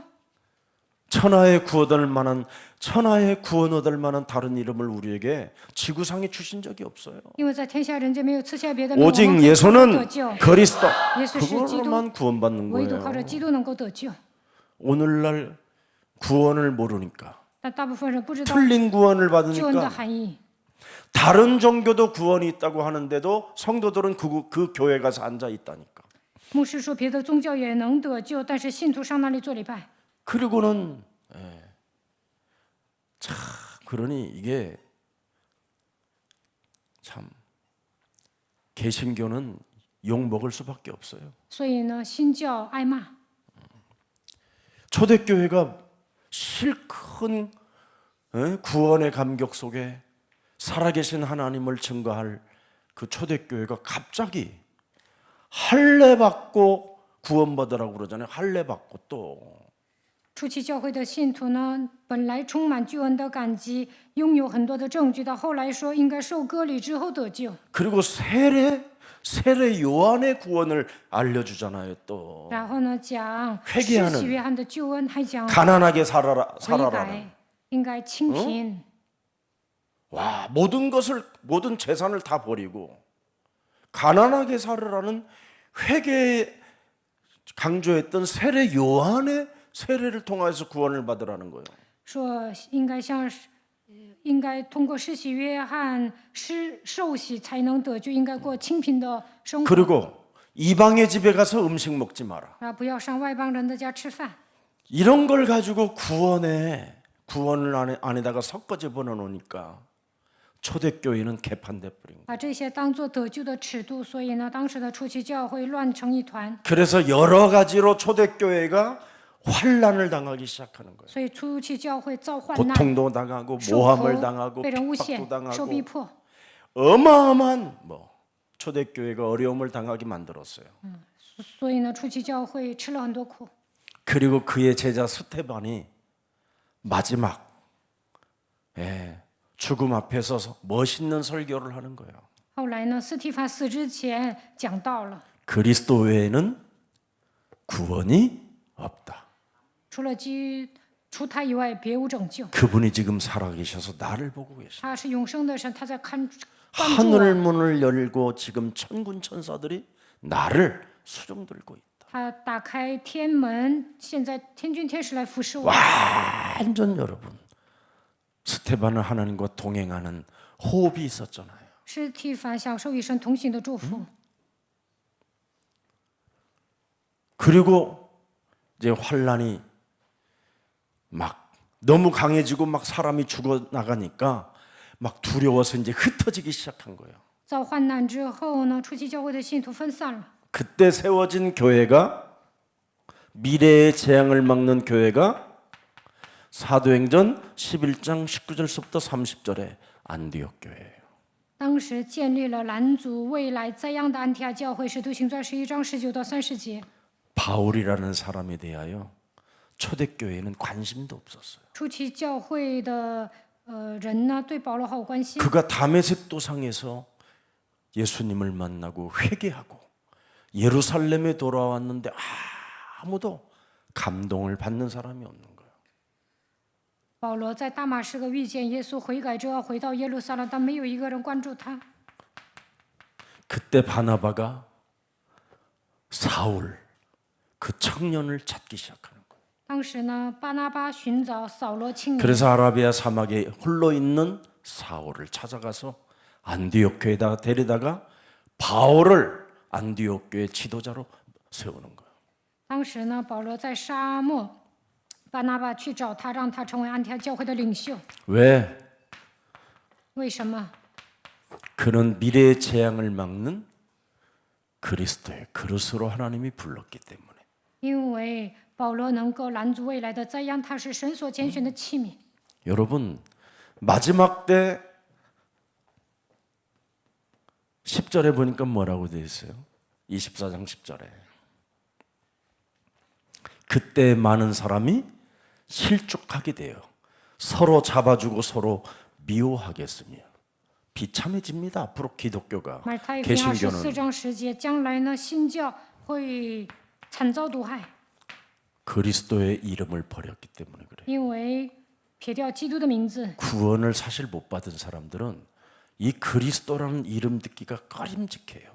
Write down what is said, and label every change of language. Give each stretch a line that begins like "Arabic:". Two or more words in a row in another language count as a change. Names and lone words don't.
Korean: 천하의 구원 얻을 만한 다른 이름을 우리에게 지구상에 주신 적이 없어요.
Chinese: 因为在天下人间没有赐下别的名，我
Korean: 오직
Chinese: 们可以得
Korean: 예수는
Chinese: 救，
Korean: 그리스도.
Chinese: 耶稣是基督，
Korean: 그걸로만 구원받는
Chinese: 唯独靠着
Korean: 거예요.
Chinese: 基督能够得救。
Korean: 오늘날 구원을 모르니까
Chinese: 但大部分人不知道
Korean: 틀린 구원을
Chinese: 救恩的
Korean: 받으니까
Chinese: 含义。
Korean: 다른 종교도 구원이 있다고 하는데도 성도들은 그 교회 가서 앉아 있다니까.
Chinese: 牧师说别的宗教也能得救，但是信徒上那里做礼拜。
Korean: 그리고는 그러니 이게 참 개신교는 욕 먹을 수밖에 없어요.
Chinese: 所以呢，新教挨骂。
Korean: 초대교회가 실큰 구원의 감격 속에 살아계신 하나님을 증거할 그 초대교회가 갑자기 할례 받고 구원받으라고 그러잖아요. 할례 받고 또
Chinese: 初期教会的信徒呢，本来充满救恩的感激，拥有很多的证据，到后来说应该受割礼之后得救。
Korean: 그리고 세례 요한의 구원을 알려주잖아요. 또
Chinese: 然后呢，讲
Korean: 회개하는
Chinese: 施洗约翰的救恩，还讲
Korean: 가난하게
Chinese: 悔
Korean: 살아라라는.
Chinese: 改，应该清贫。
Korean: 와, 모든 재산을 다 버리고 가난하게 살으라는 회개에 강조했던 세례 요한의 세례를 통해서 구원을 받으라는 거예요.
Chinese: 说应该像是，应该通过施洗约翰受洗才能得救，应该过清贫的生活，
Korean: 그리고 이방의 집에 가서 음식 먹지 마라.
Chinese: 不要上外邦人的家吃饭。
Korean: 이런 걸 가지고 구원을 안에다가 섞어 집어넣으니까 초대교회는 개판돼 버린 거예요.
Chinese: 把这些当做得救的尺度，所以呢，当时的初期教会乱成一团，
Korean: 그래서 여러 가지로 초대교회가 환난을 당하기 시작하는 거예요.
Chinese: 所以初期教会遭患难、
Korean: 고통도 당하고
Chinese: 受
Korean: 모함을
Chinese: 苦、
Korean: 당하고
Chinese: 被人诬陷
Korean: 핍박도 、
Chinese: 受逼
Korean: 당하고
Chinese: 迫，
Korean: 어마어마한 초대교회가 어려움을 당하게 만들었어요.
Chinese: 所以呢，初期教会吃了很多苦。
Korean: 그리고 그의 제자 스테반이 마지막 죽음 앞에서 멋있는 설교를 하는 거예요.
Chinese: 后来呢，斯提法死之前讲到了，
Korean: 그리스도 외에는 구원이 없다.
Chinese: 除他以外别无拯救。
Korean: 그분이 지금 살아계셔서 나를 보고 계시다.
Chinese: 他是永生的神，他在关注我。
Korean: 하늘 문을 열고 지금 천군 천사들이 나를 수종 들고 있다.
Chinese: 他打开天门，现在天军天使来服侍我。
Korean: 완전 여러분 스테반은 하나님과 동행하는 호흡이 있었잖아요.
Chinese: 斯提凡享受与神同行的祝福。
Korean: 그리고 이제 환란이 막 너무 강해지고 막 사람이 죽어 나가니까 막 두려워서 이제 흩어지기 시작한 거예요.
Chinese: 遭患难之后呢，初期教会的信徒分散了。
Korean: 그때 세워진 교회가 미래의 재앙을 막는 교회가 사도행전 11장 19절부터 30절에 안디옥 교회예요.
Chinese: 当时建立了拦阻未来灾殃的安提阿教会，使徒行传11章19到30节。
Korean: 바울이라는 사람에 대하여 초대교회에는 관심도 없었어요.
Chinese: 初期教会的人呢，对保罗毫无关心。
Korean: 그가 다메섹 도상에서 예수님을 만나고 회개하고 예루살렘에 돌아왔는데 아무도 감동을 받는 사람이 없는 거예요.
Chinese: 保罗在大马士革遇见耶稣，悔改之后回到耶路撒冷，但没有一个人关注他。
Korean: 그때 바나바가 사울 그 청년을 찾기 시작하는 거예요.
Chinese: 当时呢，巴拿巴寻找扫罗青年，
Korean: 그래서 아라비아 사막에 홀로 있는 사울을 찾아가서 안디옥 교회에다 데려다가 바울을 안디옥 교회 지도자로 세우는 거예요.
Chinese: 当时呢，保罗在沙漠，巴拿巴去找他，让他成为安提阿教会的领袖。
Korean: 왜?
Chinese: 为什么？
Korean: 그는 미래의 재앙을 막는 그리스도의 그릇으로 하나님이 불렀기 때문에.
Chinese: 因为保罗能够拦阻未来的灾殃，他是神所拣选的器皿。
Korean: 여러분 마지막 때 10절에 보니까 뭐라고 되어 있어요? 24장 10절에 그때 많은 사람이 실족하게 돼요. 서로 잡아주고 서로 미워하겠으며 비참해집니다. 앞으로 기독교가
Chinese: 马太福音24
Korean: 개신교는
Chinese: 章10节，将来呢，新教会惨遭毒害，
Korean: 그리스도의 이름을 버렸기 때문에 그래요.
Chinese: 因为撇掉基督的名字。
Korean: 구원을 사실 못 받은 사람들은 이 그리스도라는 이름 듣기가 꺼림직해요.